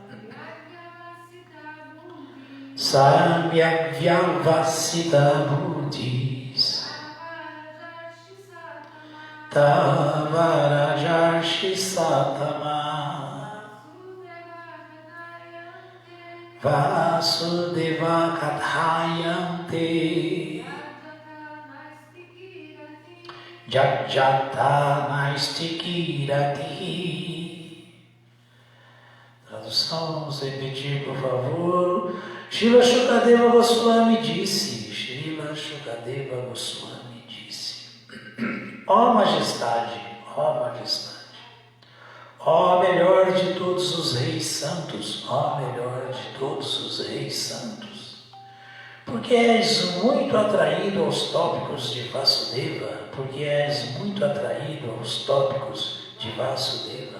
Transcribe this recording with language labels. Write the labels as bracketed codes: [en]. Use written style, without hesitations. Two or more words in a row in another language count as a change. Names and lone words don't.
[sa] Samyak Vyavasita Buddhis, Tavarajarshi Satama, Vasudeva Kathayante, Jajata Naistikirati. [pt] Tradução, vamos repetir, por favor. Srila Shukadeva Goswami disse, Srila Shukadeva Goswami disse: Ó Majestade, ó Majestade, ó melhor de todos os reis santos, ó melhor de todos os reis santos, porque és muito atraído aos tópicos de Vasudeva, porque és muito atraído aos tópicos de Vasudeva.